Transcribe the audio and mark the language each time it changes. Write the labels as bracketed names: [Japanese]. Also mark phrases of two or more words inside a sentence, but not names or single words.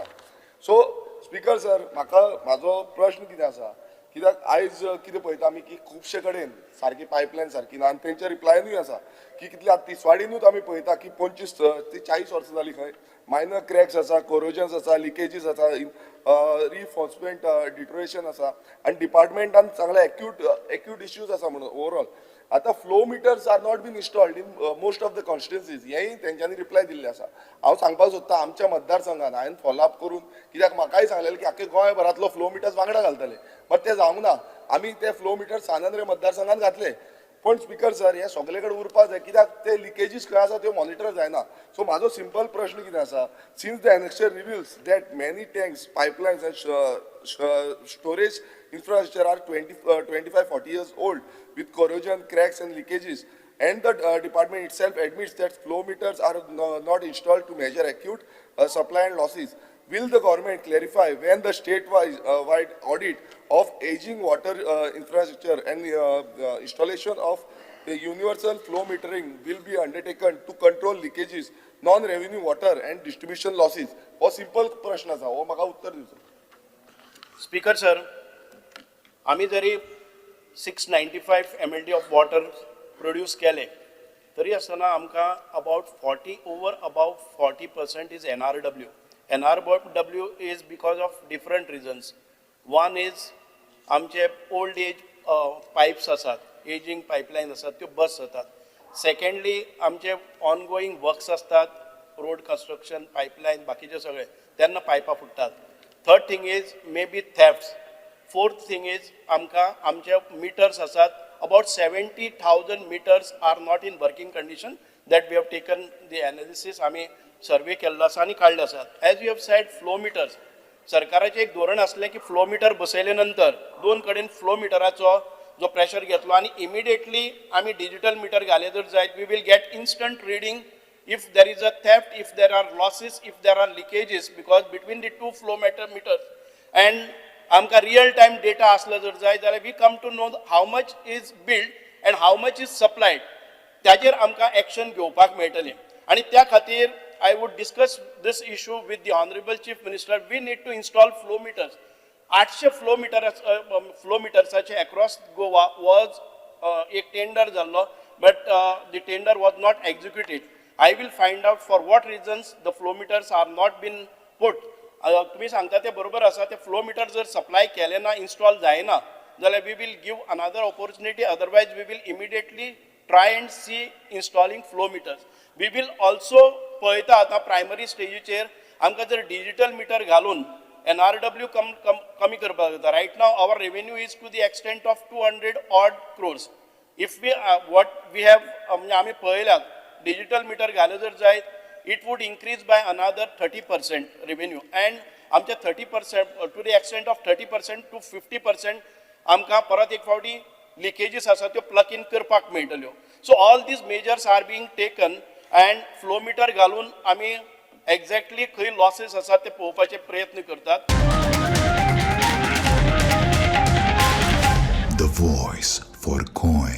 [Konkani] सो स्पीकर सर म्हाजो प्रश्न कितें आसा कित्याक आयज कितें पळयता आमी की खुबशे कडेन सारकी पायपलायन सारकी ना आनी तेंचे रिप्लायनूय आसा की कितले आतां तिसवाडीनूच आमी पळयता की 25 ते 40 वर्सां जालीं खंय [English] minor cracks [Konkani] आसा, कोरोजन्स आसा, लिकेजीस आसा, [English] reinforcement deterioration [Konkani] आसा आनी डिपार्टमेंटान सांगलें [English] acute issues [Konkani] आसा म्हणून ओवरऑल. [English] आतां flow meters are not been installed in most of the constituencies [Konkani] हेंय तेंच्यांनी रिप्लाय दिल्लें आसा. हांव सांगपाक सोदतां आमच्या मतदारसंघान हांवें फॉलोअप करून कित्याक म्हाकाय सांगलेलें की आख्खे गोंयभरांतलो [English] flow meters [Konkani] वांगडा घालतले बट तें जावंक ना. आमी ते [English] flow meters [Konkani] सानंद्रे मतदारसंघान घातले पण स्पीकर सर हे सगळे कडेन उरपाक जाय कित्याक ते लिकेजीस खंय आसा त्यो मॉनिटर जायना. [English] सो [Konkani] म्हाजो सिंपल प्रश्न कितें आसा [English] since the annexure reveals that many tanks pipelines and storage infrastructure are 25-40 years old with corrosion, cracks and leakages, and the department itself admits that flow meters are not installed to measure acute supply and losses. Will the government clarify when the state-wide audit of aging water infrastructure and installation of universal flow metering will be undertaken to control leakages, non-revenue water and distribution losses? [Konkani] हो simple प्रश्न आसा, हो म्हाका उत्तर दिवचो. स्पीकर सर, आम्ही जरी 695 MLD [English] of water [Konkani] प्रोड्यूस केले तरी आसतना आमकां [English] about 40% is NRW. NRW is because of different reasons. one is [Konkani] आमचे [English] old age pipes [Konkani] आसात, [English] aging pipeline [Konkani] आसात त्यो बस जातात. सेकंडली आमचे [English] ongoing works [Konkani] असतात, [English] road construction, [Konkani] पायपलायन, बाकीचे सगळे तेन्ना पायपां फुटतात. [English] third thing is may be thefts. fourth thing is [Konkani] आमचे मिटर्स आसात [English] about 70,000 meters are not in working condition that we have taken the analysis. [Konkani] आमी सर्वे केल्लो आसा आनी काडले आसात. [English] as you have said flow meters, [Konkani] सरकाराचें एक धोरण आसलें की [English] flow meter [Konkani] बसयले नंतर दोन कडेन फ्लो मिटराचो जो प्रेशर घेतलो आनी इमिडिएटली आमी [English] digital meter [Konkani] घाले जर जायत [English] we will get instant reading if there is a theft, if there are losses, if there are leakages, because between the two flow meters and [Konkani] आमकां [English] real time data [Konkani] आसलो जर जाय जाल्यार [English] we come to know how much is billed and how much is supplied. [Konkani] त्याचेर आमकां एक्शन घेवपाक मेळटलें आनी त्या खातीर [English] I would discuss this issue with the honourable chief minister. we need to install flow meters. 800 फ्लो मिटर्साचे across Goa was [Konkani] एक टेंडर जाल्लो [English] but the tender was not executed. I will find out for what reasons the flow meters are not been put. [Konkani] तुम्ही सांगता ते बरोबर आसा. ते [English] flow meter [Konkani] जर सप्लाय केले ना, इन्स्टॉल जायना जाल्यार [English] we will give another opportunity. otherwise we will immediately try and see installing flow meters. we will also [Konkani] पळयता आतां प्रायमरी स्टेजीचेर आमकां जर [English] digital meter [Konkani] घालून NRW कमी करपाक जाता. [English] right now our revenue is to the extent of 200 odd crores. if we what we have [Konkani] म्हणजे आमी पळयल्यात डिजिटल मीटर घाले जर जायत [English] it would increase by another 30% revenue and आमचे 30% to the extent of 30% to 50% [Konkani] आमकां परत एक फावटी लिकेजीस आसा त्यो प्लग इन करपाक मेळटल्यो. [English] so all these measures are being taken and flow meter [Konkani] घालून आमी एक्झॅक्टली खंय लॉसेस आसा ते पळोवपाचे प्रयत्न करतात. [English] The voice for Con.